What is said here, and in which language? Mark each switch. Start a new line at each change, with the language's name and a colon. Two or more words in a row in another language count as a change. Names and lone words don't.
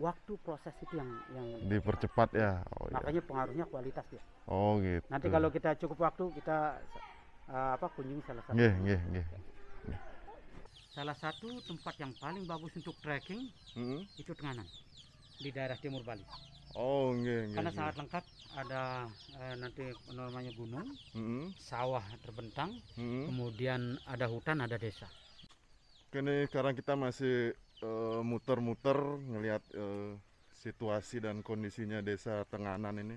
Indonesian: waktu proses itu yang Dipercepat ya. Oh ya. makanya pengaruhnya kualitas dia. Oh gitu. Nanti kalau kita cukup waktu kita kunjungi salah satu. Nggih. Salah satu tempat yang paling bagus untuk trekking itu Tenganan di daerah timur Bali. Oh nggih. Karena sangat lengkap, ada nanti namanya gunung, sawah terbentang, kemudian ada hutan, ada desa. Kini sekarang kita masih muter-muter ngelihat situasi dan kondisinya desa Tenganan ini.